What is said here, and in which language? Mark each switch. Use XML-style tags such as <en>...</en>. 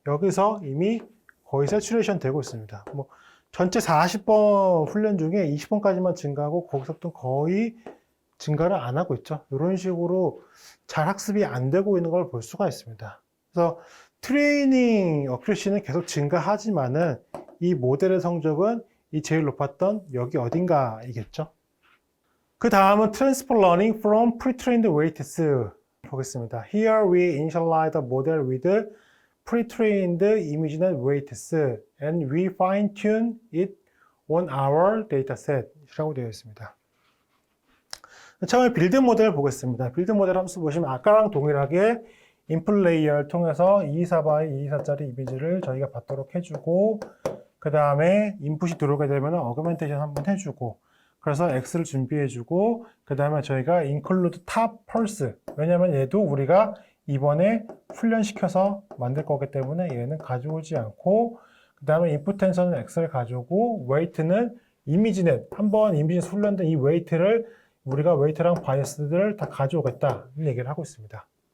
<ko>여기서 이미 거의 세츄레이션 되고 있습니다. 뭐 전체 40번 훈련 중에 20번까지만 증가하고 거기서부터 거의 증가를 안 하고 있죠. 이런 식으로 잘 학습이 안 되고 있는 걸 볼 수가 있습니다. 그래서 트레이닝 어큐러시는 계속 증가하지만은 이 모델의 성적은 이 제일 높았던 여기 어딘가이겠죠. 그 다음은 Transfer Learning from Pre-trained Weights 보겠습니다.</ko> <en>Here we initialize the model with pre-trained ImageNet weights and we fine-tune it on our dataset</en> <ko>이라고 되어 있습니다. 처음에 빌드 모델 보겠습니다. 빌드 모델 함수 보시면 아까랑 동일하게 인풋 레이어를 통해서 224by 224짜리 이미지를 저희가 받도록 해주고 그 다음에 인풋이 들어오게 되면 어그멘테이션 한번 해주고 그래서 X를 준비해주고 그 다음에 저희가 include top pulse 왜냐면 얘도 우리가 이번에 훈련시켜서 만들 거기 때문에 얘는 가져오지 않고 그 다음에 input tensor는 X를 가져오고 weight는 이미지넷 한번 이미지넷 훈련된 이 weight를 우리가 웨이트랑 바이어스들을 다 가져오겠다는 얘기를 하고 있습니다.</ko>